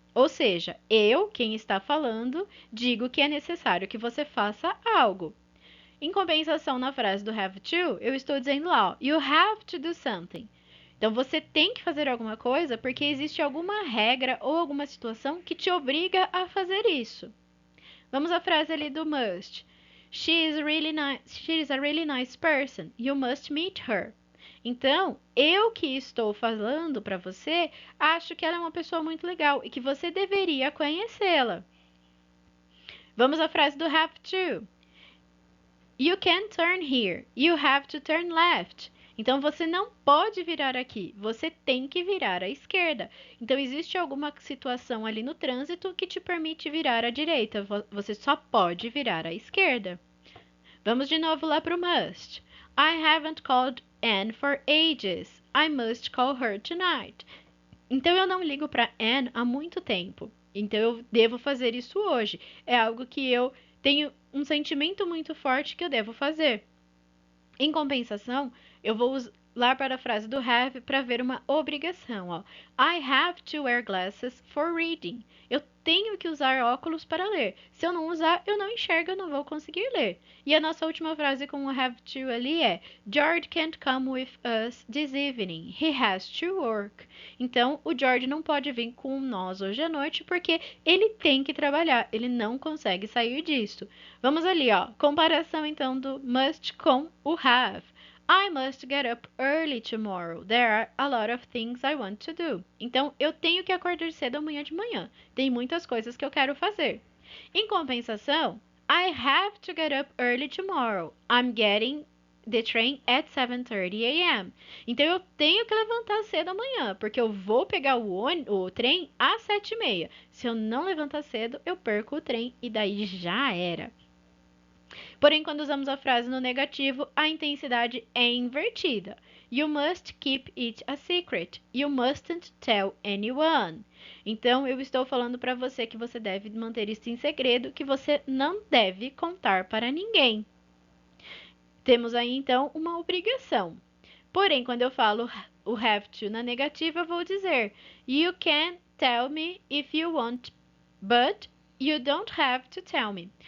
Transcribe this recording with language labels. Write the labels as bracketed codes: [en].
[pt] Ou seja, eu, quem está falando, digo que é necessário que você faça algo. Em compensação, na frase do have to, eu estou dizendo lá, ó, [en] you have to do something. [pt] Então você tem que fazer alguma coisa porque existe alguma regra ou alguma situação que te obriga a fazer isso. Vamos à frase ali do must. [en] She is a really nice person. You must meet her. [pt] Então, eu que estou falando para você, acho que ela é uma pessoa muito legal e que você deveria conhecê-la. Vamos à frase do have to. [en] You can't turn here. You have to turn left. [pt] Então você não pode virar aqui, você tem que virar à esquerda. Então existe alguma situação ali no trânsito que te permite virar à direita, você só pode virar à esquerda. Vamos de novo lá para o must. [en] I haven't called Anne for ages. I must call her tonight. [pt] Então eu não ligo para Anne há muito tempo. Então eu devo fazer isso hoje. É algo que eu tenho um sentimento muito forte que eu devo fazer. Em compensação, eu vou lá para a frase do have para ver uma obrigação. Ó. [en] I have to wear glasses for reading. [pt] Eu tenho que usar óculos para ler. Se eu não usar, eu não enxergo, eu não vou conseguir ler. E a nossa última frase com o have to ali é [en] George can't come with us this evening. He has to work. [pt] Então, o George não pode vir com nós hoje à noite porque ele tem que trabalhar. Ele não consegue sair disso. Vamos ali, ó. Comparação então do must com o have. [en] I must get up early tomorrow. There are a lot of things I want to do. [pt] Então, eu tenho que acordar cedo amanhã de manhã. Tem muitas coisas que eu quero fazer. Em compensação, [en] I have to get up early tomorrow. I'm getting the train at 7:30 a.m. [pt] Então, eu tenho que levantar cedo amanhã, porque eu vou pegar o trem às 7:30. Se eu não levantar cedo, eu perco o trem e daí já era. Porém, quando usamos a frase no negativo, a intensidade é invertida. [en] You must keep it a secret. You mustn't tell anyone. [pt] Então, eu estou falando para você que você deve manter isso em segredo, que você não deve contar para ninguém. Temos aí, então, uma obrigação. Porém, quando eu falo o have to na negativa, eu vou dizer [en] You can tell me if you want, but you don't have to tell me.